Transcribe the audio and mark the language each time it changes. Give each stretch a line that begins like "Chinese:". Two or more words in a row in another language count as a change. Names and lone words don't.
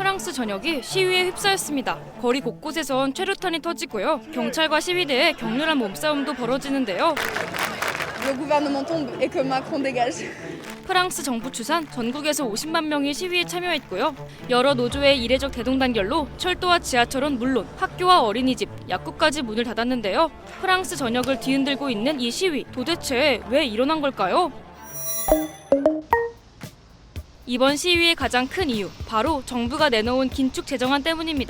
Korean: 프랑스 전역이 시위에 휩싸였습니다. 거리 곳곳에선 최루탄이 터지고요. 경찰과 시위대의 격렬한 몸싸움도 벌어지는데요.
French: Le gouvernement tombe et que Macron dégage.
Korean: 프랑스 정부 추산 전국에서 50만 명이 시위에 참여했고요. 여러 노조의 이례적 대동단결로 철도와 지하철은 물론 학교와 어린이집, 약국까지 문을 닫았는데요. 프랑스 전역을 뒤흔들고 있는 이 시위, 도대체 왜 일어난 걸까요? 이번 시위의 가장 큰 이유, 바로 정부가 내놓은 긴축 재정안 때문입니다.